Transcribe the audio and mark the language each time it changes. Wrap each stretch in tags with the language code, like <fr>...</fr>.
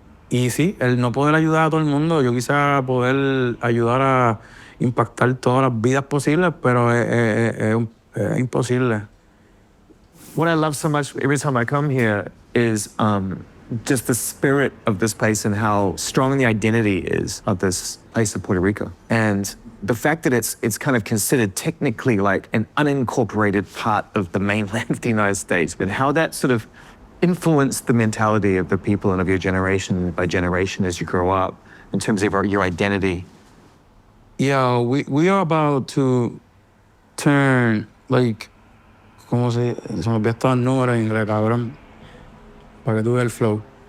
<es>Y sí, el no poder ayudar a todo el mundo, yo quisiera poder ayudar a impactar todas las vidas posibles, pero es imposible.</es> <en>What I love so much every time I come here is just the spirit of this place and how strong the identity is of this place of Puerto Rico. And the fact that it's kind of considered technically like an unincorporated part of the mainland of the United States, but how that sort of influenced the mentality of the people and of your generation by generation as you grow up in terms of your identity. Yeah, we are about to turn, like,</en> <es>¿cómo se me olvidó estos números en inglés, cabrón? Para que tú veas el flow.</es>